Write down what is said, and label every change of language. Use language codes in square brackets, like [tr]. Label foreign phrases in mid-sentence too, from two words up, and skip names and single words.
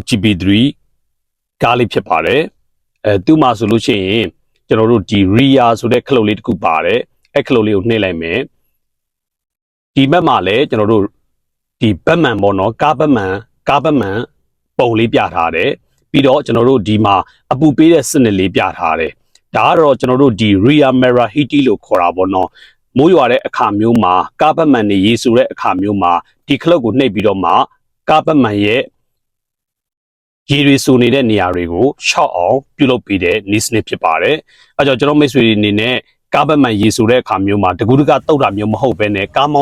[my] GP3 ကားလေးဖြစ်ပါတယ်။သူ့မှာဆိုလို့ရှိရင်ကျွန်တော်တို့ဒီ rear ဆိုတဲ့ခလုတ်လေးတစ်ခုပါတယ်အဲ့ခလုတ်လေးကိုနှိပ်လိုက်မယ်ဒီဘက်မှာလည်းကျွန်တော်တို့ဒီဘက်မှန်ပေါ့နော်ကားဘက်မှန်ပုံလေးပြထားတယ်ပြီးတော့ကျွန်တော်တို့ဒီမှာအပူပေးတဲ့စနစ်လေးပြ ထားတယ်ဒါကတော့ကျွန်တော်တို့ဒီ [en] rear mirror heating [my] လို့ခေါ်တာပေါ့နော်မိုးရွာတဲ့အခါမျိုးမှာကားဘက်မှန်နေရေဆိုတဲ့အခါမျိုးမှာဒီခလုတ်ကိုနှိပ်ပြီးတော့မှကားဘက်မှန်ရဲ့ရေတွေဆိုနေတဲ့နေရာတွေကို ရှော့အောင်ပြုလုပ်ပေးတဲ့နည်းစနစ်ဖြစ်ပါတယ်။အဲကြောင့်ကျွန်တော်မိတ်ဆွေတွေအနေနဲ့ကားဘက်မှန်ရေဆိုတဲ့အခါမျိုးမှာတကူတကတုတ်တာမျိုးမဟုတ်ဘဲနဲ့ကားမော